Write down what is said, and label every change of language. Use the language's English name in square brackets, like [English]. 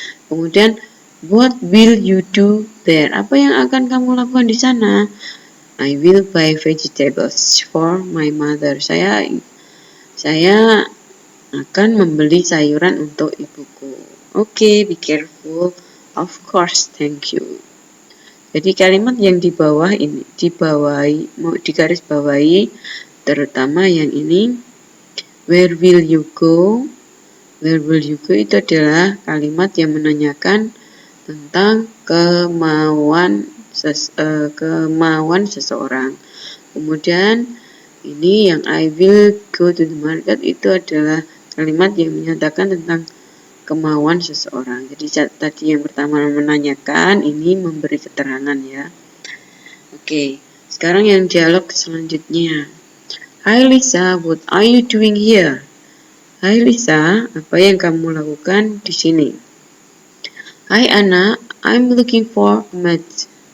[English] Kemudian, what will you do there? [Indonesian] Apa yang akan kamu lakukan di sana? [English] I will buy vegetables for my mother. [Indonesian] Saya akan membeli sayuran untuk ibuku. [English] Oke, be careful. Of course, thank you. [Indonesian] Jadi kalimat yang di bawah ini, digaris bawahi, terutama yang ini, [English] where will you go? Where will you go [Indonesian] itu adalah kalimat yang menanyakan tentang kemauan seseorang. Kemudian ini yang [English] I will go to the market [Indonesian] itu adalah kalimat yang menyatakan tentang kemauan seseorang. Jadi tadi yang pertama menanyakan, ini memberi keterangan ya. Oke, sekarang yang dialog selanjutnya. [English] Hi Lisa, what are you doing here? [Indonesian] Hai Lisa, apa yang kamu lakukan di sini? [English] Hi Anna, I'm looking for a mat.